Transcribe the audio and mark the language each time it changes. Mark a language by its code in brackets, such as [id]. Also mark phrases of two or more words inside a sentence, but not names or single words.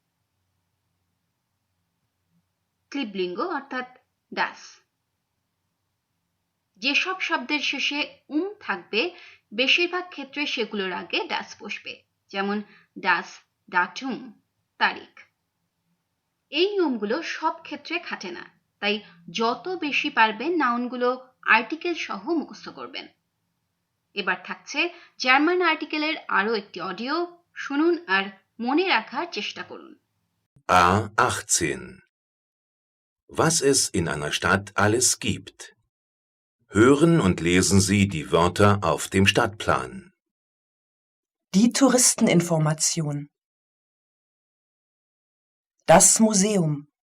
[bn] ক্লিবলিঙ্গ অর্থাৎ ডাস, যেসব শব্দের শেষে থাকবে বেশিরভাগ ক্ষেত্রে সেগুলোর আগে ডাস বসবে, যেমন [de] das Datum [bn] তারিখ। এই নিয়মগুলো সব ক্ষেত্রে খাটে না, তাই যত বেশি পারবেন নাউনগুলো আর্টিকেল সহ মুখস্থ করবেন। এবার থাকছে জার্মান আর্টিকেলের আরো একটি অডিও, শুনুন আর মনে রাখার চেষ্টা করুন। [de] A18. Was es in einer Stadt alles gibt. Hören und lesen Sie die Wörter auf dem Stadtplan. Die Touristeninformation. Das Museum.